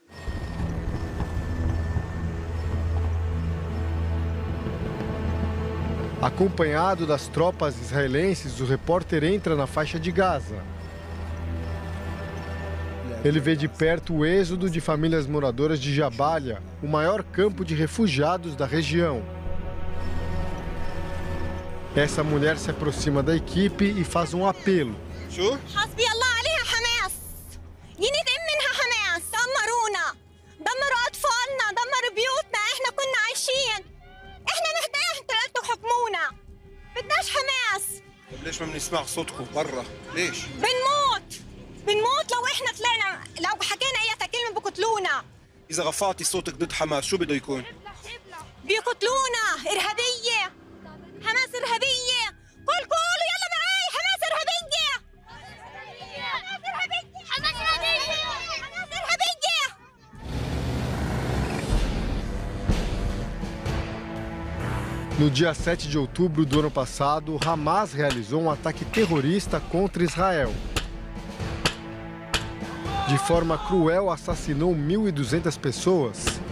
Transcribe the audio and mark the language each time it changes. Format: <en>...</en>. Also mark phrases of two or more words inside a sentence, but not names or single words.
<pt>Acompanhado das tropas israelenses, o repórter entra na faixa de Gaza. Ele vê de perto o êxodo de famílias moradoras de Jabalia, o maior campo de refugiados da região. Essa mulher se aproxima da equipe e faz um apelo.</pt> <ar>ليش ما بنسمع صوتكم برا؟ ليش؟ بنموت لو احنا طلعنا، لو حكينا اي كلمه بقتلونا. إذا رفعتي صوتك ضد حماس شو بده يكون؟ بيقتلونا، إرهابية. حماس إرهابية. قولوا يلا معاي، حماس إرهابية. حماس إرهابية. حماس إرهابية. حماس إرهابية.</ar> <pt>No dia 7 de outubro do ano passado, Hamas realizou um ataque terrorista contra Israel. De forma cruel, assassinou 1.200 pessoas.</pt>